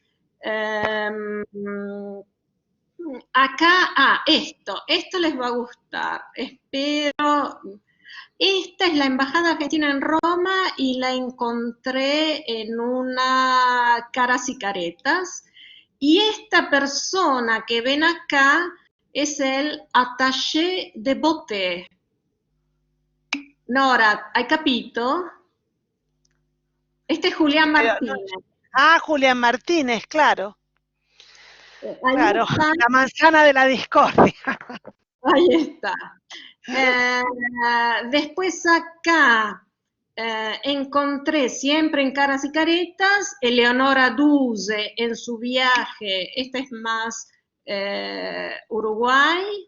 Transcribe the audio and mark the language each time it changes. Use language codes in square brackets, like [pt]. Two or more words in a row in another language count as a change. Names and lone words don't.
[es] Acá, esto les va a gustar, espero. Esta es la Embajada Argentina en Roma y la encontré en una Caras y Caretas. Y esta persona que ven acá es el attaché de Boté. [it] Nora, ¿hai capito? [es] Este es Julián Martínez. Julián Martínez, claro. Ahí Claro, está. la manzana de la discordia. Ahí está. Después acá encontré siempre en Caras y Caretas, Eleonora Duse en su viaje, esta es más Uruguay.